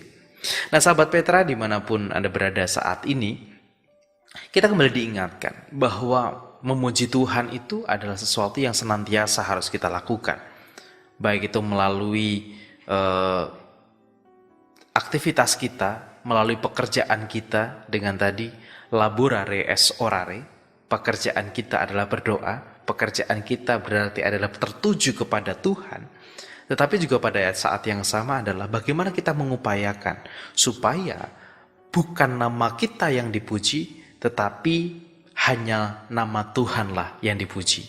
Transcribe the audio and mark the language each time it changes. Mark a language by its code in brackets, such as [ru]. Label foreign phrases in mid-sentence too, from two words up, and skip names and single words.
[id] Nah, sahabat Petra dimanapun Anda berada saat ini, kita kembali diingatkan bahwa memuji Tuhan itu adalah sesuatu yang senantiasa harus kita lakukan. Baik itu melalui aktivitas kita, melalui pekerjaan kita dengan tadi [la] laborare es orare, [id] pekerjaan kita adalah berdoa, pekerjaan kita berarti adalah tertuju kepada Tuhan. Tetapi juga pada saat yang sama adalah bagaimana kita mengupayakan supaya bukan nama kita yang dipuji, tetapi hanya nama Tuhanlah yang dipuji.